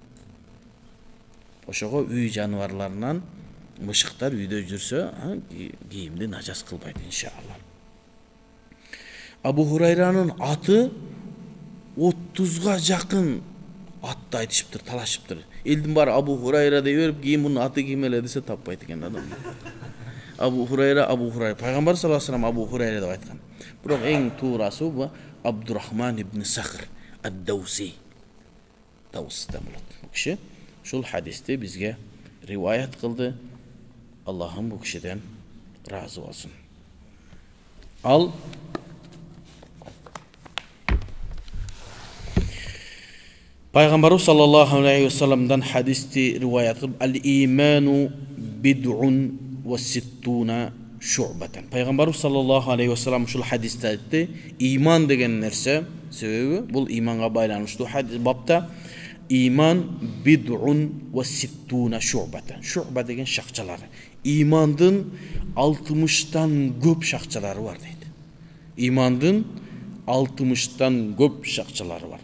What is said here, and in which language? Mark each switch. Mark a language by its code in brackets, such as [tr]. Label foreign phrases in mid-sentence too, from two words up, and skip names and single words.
[ky] Ошого үй жаныбарларынан мышыктар үйдө жүрсө, кийимди нажас кылбайт иншалла. Абу Хурайранын аты 30га жакын атты айтышыптыр, талашыптыр. Элдин баары Абу Хурайра деп берип, кийин мунун аты ким эле десе таппайт экен адам. Абу Хурайра, пайгамбар [ar] صلى الله عليه وسلم [ky] Абу Хурайра деп айткан. Бирок эң туурасы бу Абдурахман ибн Сахр ад-Дауси. Даустан болот. Бул киши ушул хадисти бизге риваят кылды. Аллахым бул кишиден разы болсун. Ал пайгамбарыбыз [ar] صلى الله عليه وسلم [ky] хадисти риваят кылып, [ar] الإيمان بضع وستون شعبة. [ky] Пайгамбарыбыз [ar] صلى الله عليه وسلم [ky] ушул хадисте айтты, иман деген нерсе, себеби бул иманга байланыштуу хадис бапта, [ar] إيمان بضع وستون شعبة. [ky] Шу'ба деген шакчалары. Имандын 60тан көп шакчалары бар дейт. Имандын 60тан көп шакчалары бар.